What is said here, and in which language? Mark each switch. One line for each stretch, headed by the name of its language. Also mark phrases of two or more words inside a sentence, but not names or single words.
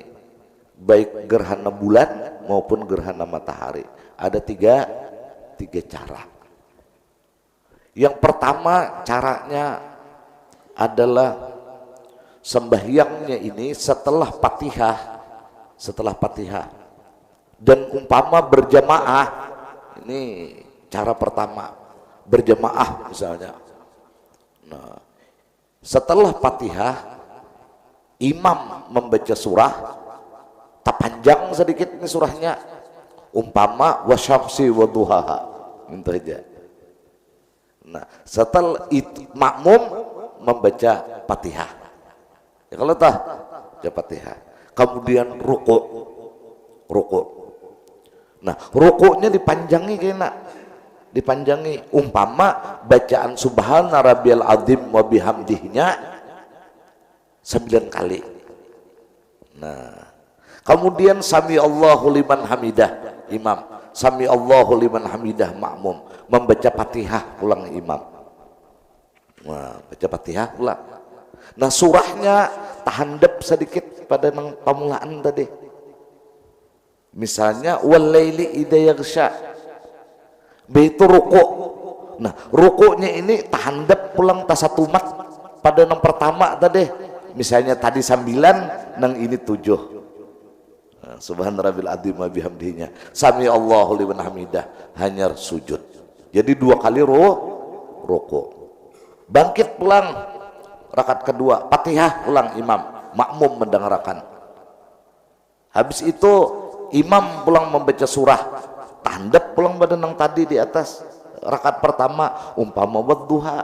Banjar: Baik gerhana bulan maupun gerhana matahari. Ada 3 cara. Yang pertama caranya adalah sembahyangnya ini setelah Fatihah, dan umpama berjamaah. Ini cara pertama, berjamaah misalnya. Nah, setelah Fatihah imam membaca surah, tak panjang sedikit ini surahnya. Umpama
Arabic: والشمس وضحاها,
Banjar: minta aja. Nah, setelah itu makmum membaca Fatihah. Ya kalau tah baca Fatihah. Kemudian ruku. Nah, rukuknya dipanjangi kena. Dipanjangi umpama bacaan
Arabic: سبحان ربي العظيم وبحمده
Banjar: 9 kali. Nah, kemudian
Arabic: سمع الله لمن حمده
Banjar: imam,
Arabic: سمع الله لمن حمده
Banjar: makmum, membaca Fatihah ulang imam. Nah, baca Fatihah ulang. Nah, surahnya tahandap sedikit pada nang pamulaan tadi.
Arabic: Misalnya والليل إذا يغشى.
Banjar: Itu ruku. Nah, rukunya ini tahandap pulang tasatumat pada nang pertama tadi. Misalnya tadi 9, nang ini 7.
Arabic: سبحان ربي العظيم وبحمده سمع الله لمن حمده
Banjar: hanya sujud. Jadi 2 kali ruku. Bangkit pulang rakaat kedua, Fatihah ulang imam, makmum mendengarkan. Habis itu imam pulang membaca surah, tandap pulang badan yang tadi di atas rakaat pertama umpama wadduha.